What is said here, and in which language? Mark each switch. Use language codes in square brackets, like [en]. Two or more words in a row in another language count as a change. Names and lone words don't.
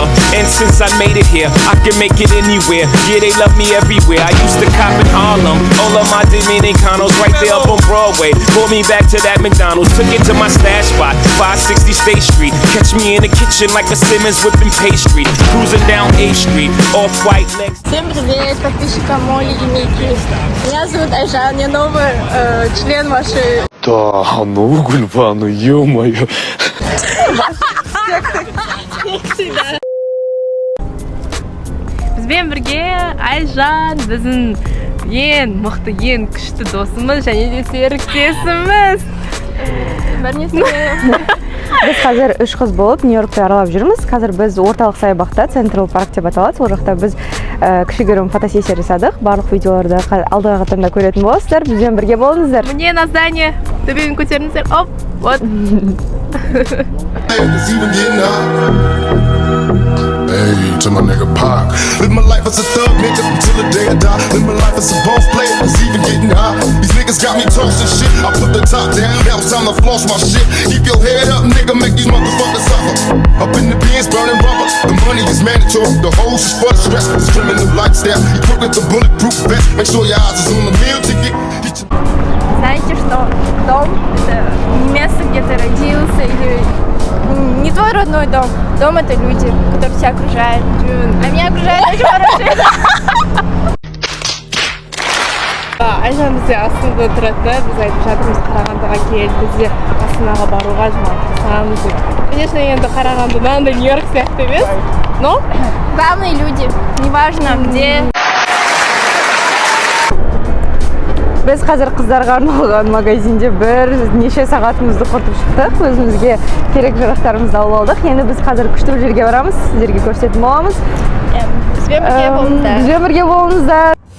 [en] And since I made it here, I can make it anywhere. Yeah, they love me everywhere. I used to cop in Harlem. All of my Dominicanos right there up on Broadway. Pulled me back to that McDonald's. Took it to my stash spot, 560 State Street. Catch me in the kitchen like a Simmons whipping pastry. Cruising down A Street, off-white legs. [ru] Всем привет, подписчикам Моли и Мики. Меня зовут Айжан, я новый член вашей... Да, ну, Гульба, ну ё-моё. [kk] Бізбен бірге Айжан, біздің ең мықты, ең күшті досымыз және де серіктесіміз. Біз қазір 3 қыз болып Нью-Йоркты аралап жүрміз. Қазір біз орталық саябақта, Централ парк деп аталады. Сол жақта біз кішігірім фотосессия жасадық. Барлық видеоларды алдыға қатарында көретін боласыздар. Бізбен бірге болыңыздар. Міне [ru] на здание. [kk] Төбемен көтеріңіздер. Оп, вот. [en] Hey, to my nigga Pac. Live my life as a thug nigga until the day I die. Live my life as a boss player, it's even getting high. These niggas got me toasting shit. I put the top down, now it's time to floss my shit. Keep your head up, nigga, make these motherfuckers suffer. Up in the bins, burning rubber. The money is mandatory, the hose is for the stress. This criminal lifestyle, equipped with the bulletproof vest. Make sure your eyes is on the meal ticket. [ru] Знаете, что дом – это не место, где ты родился, или не твой родной дом. Дом – это люди, которые тебя окружают. А меня окружают очень хорошие. [kk] Айжан бізде Астанада тұрады да, біз айтып жатырмыз Қарағандыға кел, бізде Астанаға баруға тырысамыз деп. Конечно, енді Қарағанды мынандай Нью-Йорк сияқты емес, [ru] но главные люди, неважно где. [kk] Біз қазір қыздарға арналған магазинде бірнеше сағатымызды құртып шықтық. Өзімізге керек жарақтарымызды алып алдық. Енді біз қазір күшті жерге барамыз, сіздерге көрсететін боламыз. Бізбен бірге болыңыздар. Бізбен бірге болыңыздар.